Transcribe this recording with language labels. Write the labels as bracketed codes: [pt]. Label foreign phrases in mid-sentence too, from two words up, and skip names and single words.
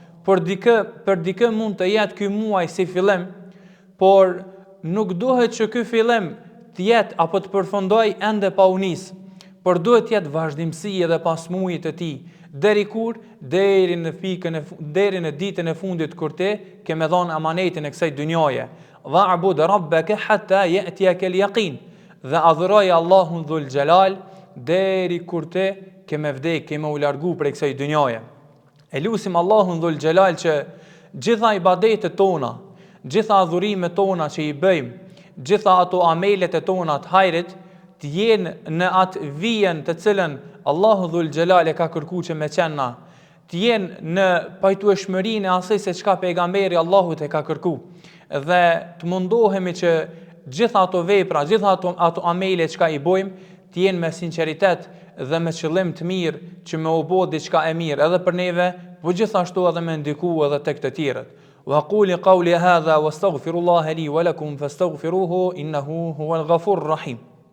[sq] Për dikë mund të jetë ky muaj si fillim, por nuk duhet që ky fillim të jetë apo të përfundojë ende pa u nis, por duhet të jetë vazhdimsi edhe pas muajit të tij. Deri kur? Deri në ditën e fundit kur ti ke me dhënë amanetin e kësaj dynjaje. [ar] واعبد ربك حتى يأتيك اليقين. [sq] Dhe adhuroj Allahun Dhul Xhelal deri kur ti ke me vdek, ke me u largu prej kësaj dynjaje. E lutim Allahun Dhul Xhelal që gjitha ibadetet tona, gjitha adhurimet tona që i bëjmë, gjitha ato amelet e tona të hajrit, të jenë në atë vijen të cilën Allahu Dhul Xhelal e ka kërkuar që me qenë, të jenë në pajtueshmërinë e asaj se çka pejgamberi Allahut e ka kërkuar. Dhe të mundohemi që gjitha ato vepra, gjitha ato amele që ka i bojmë, të jenë me sinqeritet dhe me qëllim të mirë që me u bë diçka e mirë edhe për neve, po gjithashtu edhe me ndiku edhe tek të tjerët. [ar] وأقول قولي هذا وأستغفر الله لي ولكم فاستغفروه إنه هو الغفور الرحيم.